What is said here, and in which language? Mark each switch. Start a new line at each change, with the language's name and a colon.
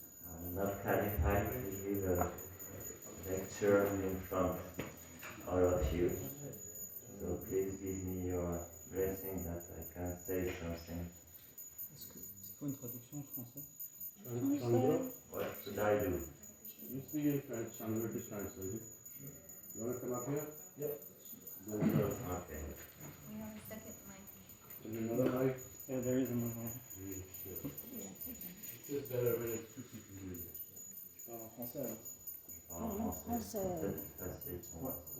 English: I'm not qualified to give a lecture in front of all of you. So please give me your blessing that I can say something.
French: Est-ce que c'est quoi une traduction en français?
English: Chandra? What should I do? You speak in French, Chandra to translate it. You want to come up here? Yep. Then, Okay. We have a second mic. there's another mic. Yeah, there is another one. It's better when it's two people doing it.
French: Je parle en français alors. En français. C'est peut-être facile pour moi.